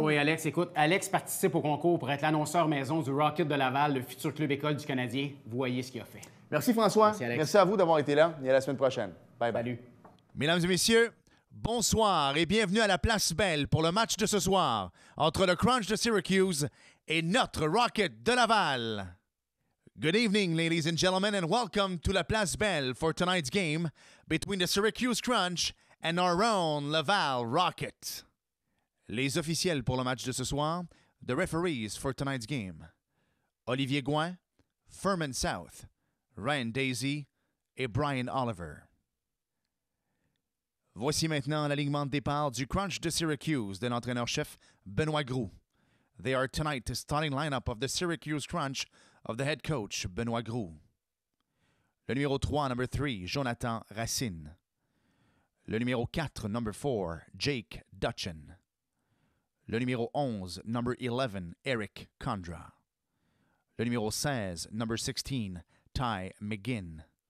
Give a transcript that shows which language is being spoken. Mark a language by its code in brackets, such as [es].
[fr] Oui, Alex, écoute, Alex participe au concours pour être l'annonceur maison du Rocket de Laval, le futur club école du Canadien. Vous voyez ce qu'il a fait. Merci François. Merci, Alex. Merci à vous d'avoir été là et à la semaine prochaine. Bye bye. Salut. Mesdames et messieurs, bonsoir et bienvenue à la Place Belle pour le match de ce soir entre le Crunch de Syracuse et notre Rocket de Laval. [en] Good evening, ladies and gentlemen, and welcome to la Place Belle for tonight's game between the Syracuse Crunch and our own Laval Rocket. [fr] Les officiels pour le match de ce soir, [en] the referees for tonight's game, [fr] Olivier Gouin, Furman South, Ryan Daisy et Brian Oliver. Voici maintenant l'alignement de départ du Crunch de Syracuse de l'entraîneur-chef Benoît Groux. [en] They are tonight the starting lineup of the Syracuse Crunch of the head coach Benoît Groux. [fr] Le numéro 3, [en] number 3, [fr] Jonathan Racine. Le numéro 4, [en] number 4, [fr] Jake Dutchin. Le numéro 11, [en] number 11, [fr] Eric Condra. Le numéro 16, [en] number 16, [fr] Ty McGinn.